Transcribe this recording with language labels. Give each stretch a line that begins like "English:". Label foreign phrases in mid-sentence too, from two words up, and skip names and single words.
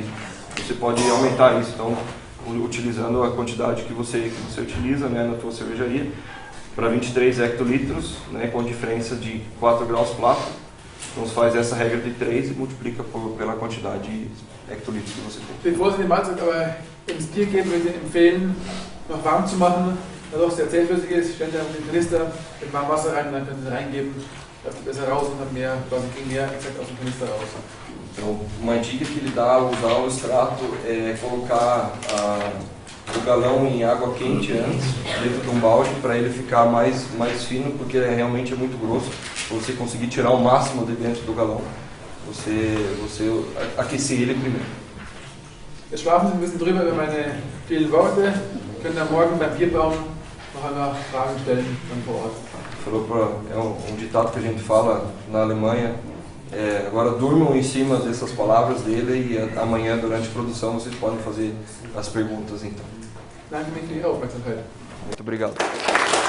Portuguese: E você pode aumentar isso. Então, utilizando a quantidade que você utiliza, né, na tua cervejaria, para 23 hectolitros, né, com diferença de 4 graus plato. Então, você faz essa regra de 3 e multiplica pela quantidade de hectolitros que você tem.
German: Bevor Sie den Malz aber ins Bier geben, würde ich empfehlen, noch warm zu machen. Dadurch, dass der zähflüssig ist, stellen Sie einfach den Kanister mit warmem Wasser rein und dann können Sie reingeben. Da kommt besser raus und dann kriegen mehr Extrakt aus dem Kanister raus.
Portuguese: Então, uma dica que ele dá ao usar o extrato é colocar o galão em água quente antes, dentro de um balde, para ele ficar mais fino, porque realmente é muito grosso. Para você conseguir tirar o máximo de dentro do galão, você aquecer ele primeiro.
German: Jetzt schlafen Sie ein bisschen drüber über meine vielen Worte. Sie können dann morgen beim Bierbaum noch einmal Fragen stellen dann vor Ort.
Portuguese: É um ditado que a gente fala na Alemanha. Agora durmam em cima dessas palavras dele e amanhã, durante a produção, vocês podem fazer as perguntas então.
German: Danke für die Aufmerksamkeit.
Portuguese: Muito obrigado.